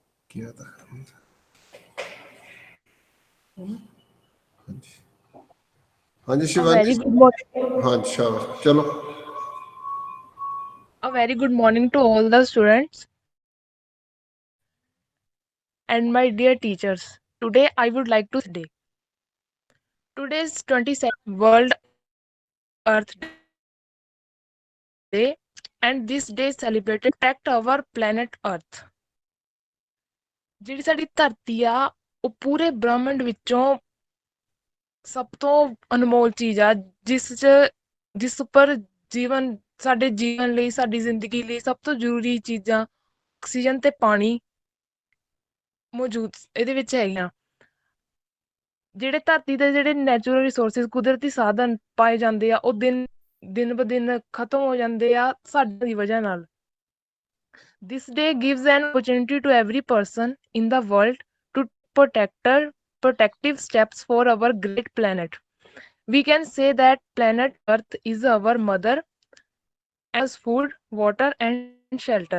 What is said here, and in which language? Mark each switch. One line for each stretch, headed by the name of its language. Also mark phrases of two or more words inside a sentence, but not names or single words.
Hindi: किया था। हाँ जी
English: A
Hindi: शिवांगी।
English: very good morning.
Hindi: हाँ शाबाश चलो।
English: A very good morning to all the students and my dear teachers. Today I would like to say today's 22nd World Earth Day and this day celebrated protect our planet Earth.
Punjabi: ਜਿਹੜੀ ਸਾਡੀ ਧਰਤੀ ਆ ਉਹ ਪੂਰੇ ਬ੍ਰਹਿਮੰਡ ਵਿੱਚੋਂ ਸਭ ਤੋਂ ਅਨਮੋਲ ਚੀਜ਼ ਆ ਜਿਸ ਉੱਪਰ ਜੀਵਨ ਸਾਡੇ ਜੀਵਨ ਲਈ ਸਾਡੀ ਜ਼ਿੰਦਗੀ ਲਈ ਸਭ ਤੋਂ ਜ਼ਰੂਰੀ ਚੀਜ਼ਾਂ ਆਕਸੀਜਨ ਤੇ ਪਾਣੀ ਮੌਜੂਦ ਇਹਦੇ ਵਿੱਚ ਹੈਗੀਆਂ। ਜਿਹੜੇ ਧਰਤੀ ਦੇ ਜਿਹੜੇ
English: natural resources
Punjabi: ਕੁਦਰਤੀ ਸਾਧਨ ਪਾਏ ਜਾਂਦੇ ਆ ਉਹ ਦਿਨ ਬ ਦਿਨ ਖਤਮ ਹੋ ਜਾਂਦੇ ਆ ਸਾਡੀ ਵਜ੍ਹਾ ਨਾਲ।
English: This day gives an opportunity to every person in the world to protective steps for our great planet. We can say that planet Earth is our mother as food, water and shelter.